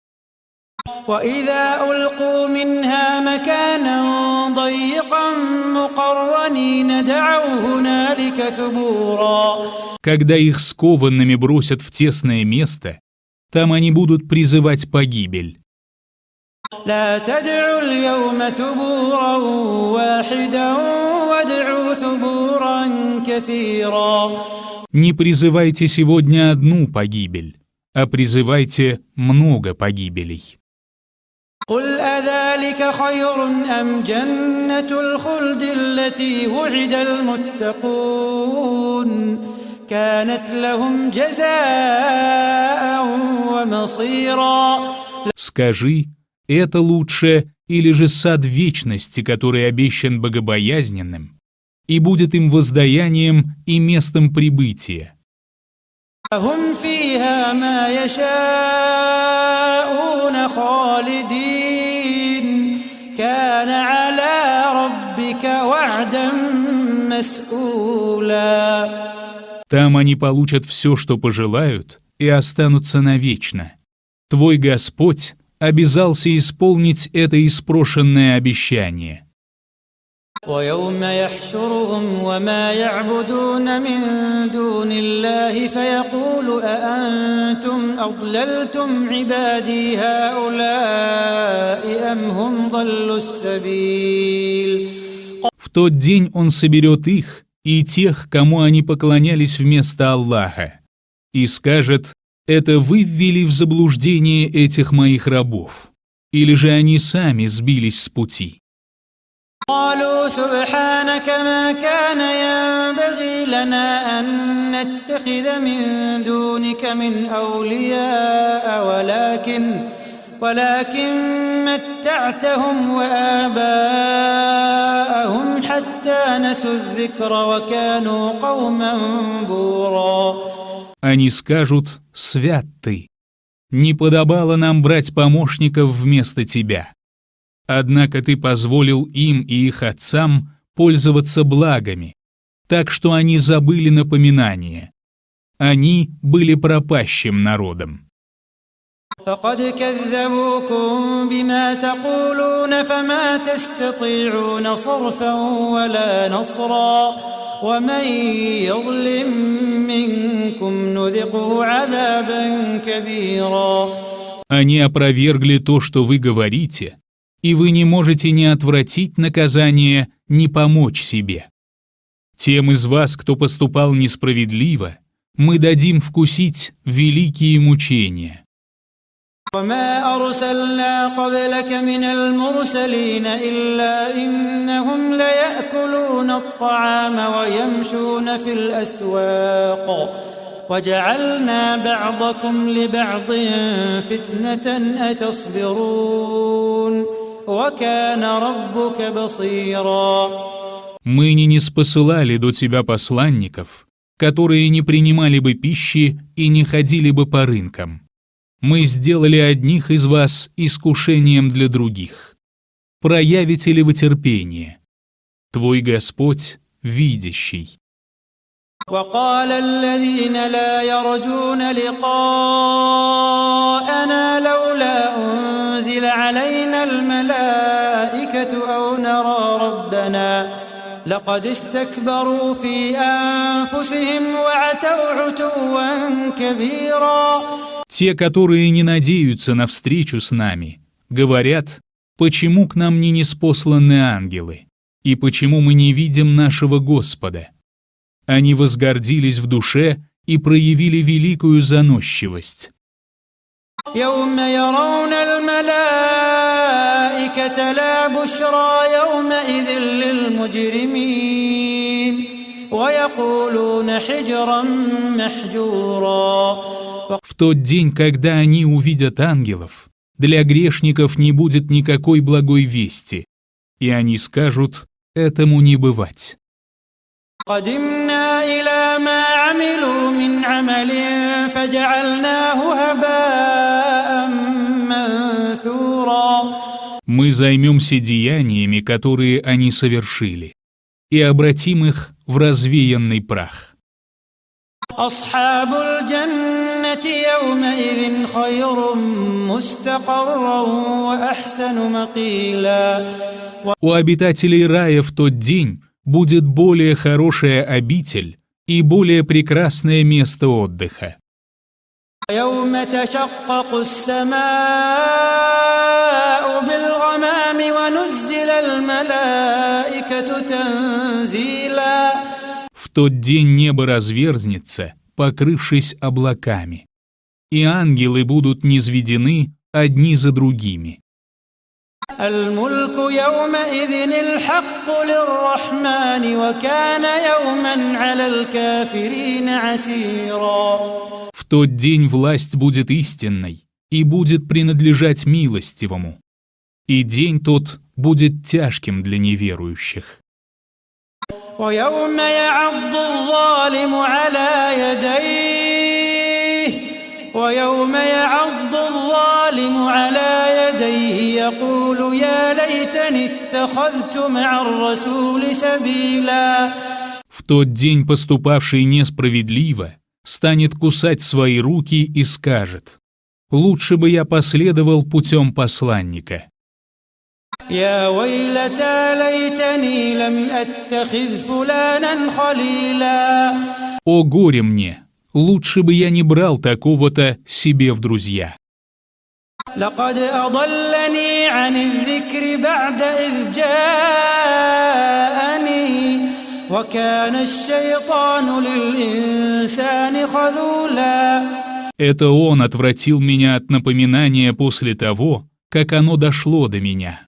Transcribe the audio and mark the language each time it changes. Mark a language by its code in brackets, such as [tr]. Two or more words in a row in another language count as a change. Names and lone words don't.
[ar] وإذا ألقوا منها مكانا ضيقا مقرنين دعوا هنالك ثبورا. [ru] Когда их скованными бросят в тесное место, там они будут призывать погибель. [ar] لا تدعوا اليوم ثبورا واحدا وادعوا ثبورا كثيرا. [ru] Не призывайте сегодня одну погибель, а призывайте много погибелей. [ar] قل أذلك خير أم جنة الخلد التي وعد المتقون كانت لهم جزاء ومصيرا. [ru] Скажи, это лучше или же сад вечности, который обещан богобоязненным, и будет им воздаянием и местом прибытия. [ar] هم فيها ما يشاءون خالدين كان على ربك وعدا مسئولا. [ru] Там они получат все, что пожелают, и останутся навечно. Твой Господь обязался исполнить это испрошенное обещание. [ar] ويوم يحشرهم وما يعبدون من دون الله فيقول أأنتم أضللتم عبادي هؤلاء أم هم ضلوا السبيل. [ru] В тот день Он соберет их и тех, кому они поклонялись вместо Аллаха, и скажет: «Это вы ввели в заблуждение этих моих рабов, или же они сами сбились с пути». [ar] قالوا سبحانك ما كان ينبغي لنا أن نتخذ من دونك من أولياء ولكن متعتهم وآباءهم حتى نسوا الذكر وكانوا قوما بورا. [ru] Они скажут: «Свят ты! Не подобало нам брать помощников вместо тебя. Однако ты позволил им и их отцам пользоваться благами, так что они забыли напоминание. Они были пропащим народом». [ar] فقد كذبوكم بما تقولون فما تستطيعون صرفا ولا نصرا ومن يظلم منكم نذقه عذابا كبيرا. [ru] Они опровергли то, что вы говорите, и вы не можете ни отвратить наказание, ни помочь себе. Тем из вас, кто поступал несправедливо, мы дадим вкусить великие мучения. [ar] وما أرسلنا قبلك من المرسلين إلا إنهم ليأكلون الطعام ويمشون في الأسواق وجعلنا بعضكم لبعض فتنة أتصبرون وكان ربك بصيرا. [ru] Мы не ниспосылали до тебя посланников, которые не принимали бы пищи и не ходили бы по рынкам. Мы сделали одних из вас искушением для других. Проявите ли вы терпение? Твой Господь видящий. [ar] وقال الذين لا يرجون لقاءنا لولا أنزل علينا الملائكة أو نرى ربنا لقد استكبروا في أنفسهم وعتوا عتوا كبيرا. [ru] Те, которые не надеются на встречу с нами, говорят: почему к нам не ниспосланы ангелы, и почему мы не видим нашего Господа? Они возгордились в душе и проявили великую заносчивость. [ar] يوم يرون الملائكة لا بشرى يومئذ للمجرمين ويقولون حجرا محجورا. [ru] В тот день, когда они увидят ангелов, для грешников не будет никакой благой вести, и они скажут: этому не бывать. [ar] قدمنا إلى ما عملوا من عمل فجعلناه هباء منثورا. [ru] Мы займемся деяниями, которые они совершили, и обратим их в развеянный прах. [ar] أصحاب الجنة يومئذ خير مستقرا وأحسن مقيلا. [ru] У обитателей рая в тот день будет более хорошая обитель и более прекрасное место отдыха. [ar] يوم تشقق السماء بالغمام ونزل الملائكة تنزيلا. [ru] В тот день небо разверзнется, покрывшись облаками, и ангелы будут низведены одни за другими. [ar] الملك يومئذ الحق للرحمن وكان يوما على الكافرين عسيرا. [ru] В тот день власть будет истинной и будет принадлежать милостивому, и день тот будет тяжким для неверующих. [ar] ويوم يعض الظالم على يديه يقول يا ليتني اتخذت مع الرسول سبيلا. [ru] В тот день поступавший несправедливо станет кусать свои руки и скажет: «Лучше бы я последовал путем посланника». [ar] يا ويلتى ليتني لم أتخذ فلانا خليلا. [ru] «О горе мне! Лучше бы я не брал такого-то себе в друзья». [ar] لقد أضلني عن الذكر بعد إذ جاءني وكان الشيطان للإنسان خذولا. [ru] Это он отвратил меня от напоминания после того, как оно дошло до меня.